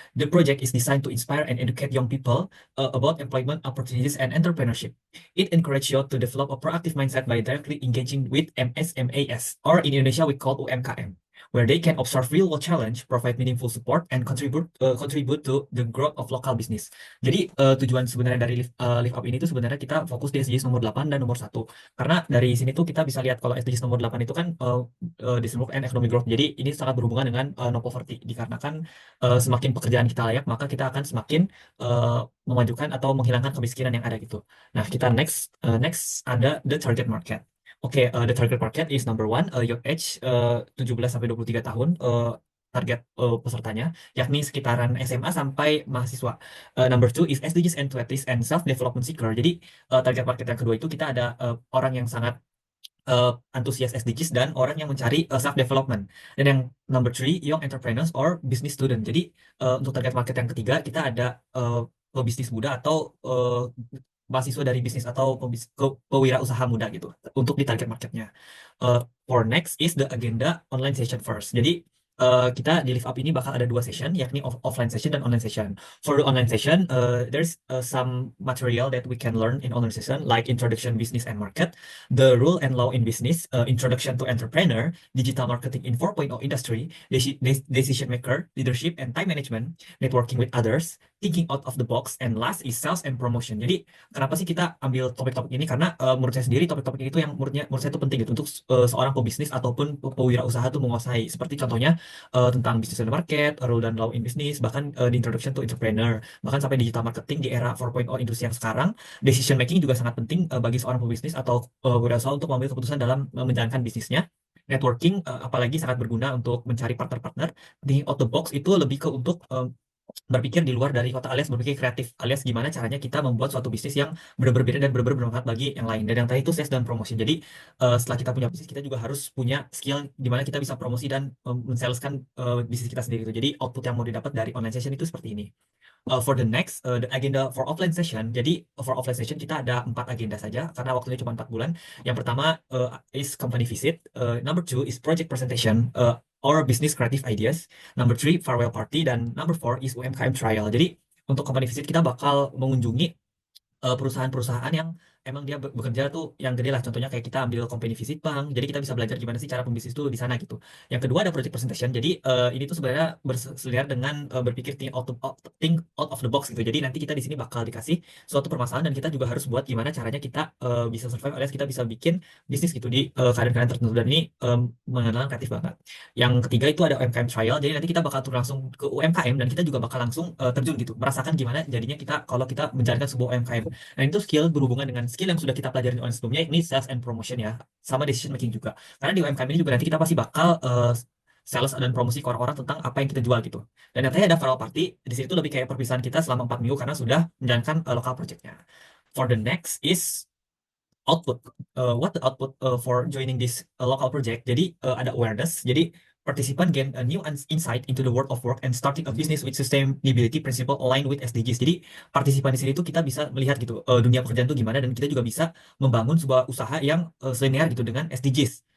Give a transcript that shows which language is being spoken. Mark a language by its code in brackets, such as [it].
[en] The project is designed to inspire and educate young people about employment opportunities and entrepreneurship. It encourages you to develop a proactive mindset by directly engaging with MSMAS, or in Indonesia we call UMKM, where they can observe real-world challenge, provide meaningful support, and contribute to the growth of local business. [id] Jadi tujuan sebenarnya dari Lift Up ini tuh sebenarnya kita fokus di SDGs nomor 8 dan nomor 1. Karena dari sini tuh kita bisa lihat kalau SDGs nomor 8 itu kan [en] Decent and Economic Growth. [id] Jadi ini sangat berhubungan dengan no poverty. Dikarenakan semakin pekerjaan kita layak, maka kita akan semakin memajukan atau menghilangkan kemiskinan yang ada gitu. Nah, kita next ada [en] the target market. Oke, the target market is number one, youth age 17 [id] sampai 23 tahun. Target pesertanya yakni sekitaran SMA sampai mahasiswa. [en] Number two is SDGs and twenties and self-development seeker. [id] Jadi target market yang kedua itu kita ada orang yang sangat antusias SDGs dan orang yang mencari self-development. Dan yang number three, young entrepreneurs or business student. Jadi untuk target market yang ketiga kita ada pebisnis muda atau mahasiswa dari bisnis atau pewirausaha muda gitu untuk di target marketnya. [en] For next is the agenda online session first. [id] Jadi kita di Live Up ini bakal ada dua session, yakni offline session dan online session. [en] For the online session, there's some material that we can learn in online session, like introduction business and market, the rule and law in business, introduction to entrepreneur, digital marketing in 4.0 industry, decision maker, leadership and time management, networking with others, thinking out of the box, and last is sales and promotion. [id] Jadi kenapa sih kita ambil topik-topik ini? Karena menurut saya sendiri topik-topik ini tuh yang menurut saya itu penting gitu untuk seorang pebisnis ataupun pewirausaha tuh menguasai. Seperti contohnya tentang [en] business and market, [id] rule dan law in business, bahkan di [en] introduction to entrepreneur, [id] bahkan sampai digital marketing di era 4.0 industri yang sekarang. Decision making juga sangat penting bagi seorang pebisnis atau wirausaha untuk mengambil keputusan dalam menjalankan bisnisnya. Networking apalagi sangat berguna untuk mencari partner-partner. Thinking out the box itu lebih ke untuk berpikir di luar dari kota alias berpikir kreatif alias gimana caranya kita membuat suatu bisnis yang berbeda dan bermanfaat bagi yang lain. Dan yang terakhir itu sales dan promotion. Jadi setelah kita punya bisnis kita juga harus punya skill di mana kita bisa promosi dan mensaleskan bisnis kita sendiri itu. Jadi output yang mau didapat dari online session itu seperti ini. [en] For the next, the agenda for offline session. [id] Jadi [en] for offline session [id] kita ada 4 agenda saja karena waktunya cuma 4 bulan. Yang pertama [en] is company visit. Number two is project presentation or business creative ideas. Number three farewell party [id] dan [en] number four is UMKM trial. [id] Jadi untuk company visit kita bakal mengunjungi perusahaan-perusahaan yang emang dia bekerja tuh yang gede lah. Contohnya kayak kita ambil company visit bank, jadi kita bisa belajar gimana sih cara pembisnis tuh di sana gitu. Yang kedua ada project presentation. Jadi ini tuh sebenarnya berseliar dengan berpikir [en] think out of the box [id] gitu. Jadi nanti kita di sini bakal dikasih suatu permasalahan dan kita juga harus buat gimana caranya kita bisa survive alias kita bisa bikin bisnis gitu di keadaan-keadaan tertentu. Dan ini mengenal kreatif banget. Yang ketiga itu ada UMKM trial. Jadi nanti kita bakal turun langsung ke UMKM dan kita juga bakal langsung terjun gitu, merasakan gimana jadinya kita kalau kita menjalankan sebuah UMKM. Nah, itu skill berhubungan dengan skill yang sudah kita pelajari online sebelumnya, ini [en] sales and promotion [id] ya, sama decision making juga. Karena di UMKM ini juga nanti kita pasti bakal sales dan promosi ke orang-orang tentang apa yang kita jual gitu. Dan nanti ada farewell party, di situ lebih kayak perpisahan kita selama 4 minggu karena sudah menjalankan lokal projectnya. [en] For the next is output. What the output for joining this local project? [id] Jadi ada [en] awareness. [id] Jadi [en] participant gain a new insight into the world of work and starting a business with sustainability principle aligned with SDGs. [id] Jadi partisipan di sini tuh kita bisa melihat gitu dunia pekerjaan tuh gimana dan kita juga bisa membangun sebuah usaha yang selinear gitu dengan SDGs.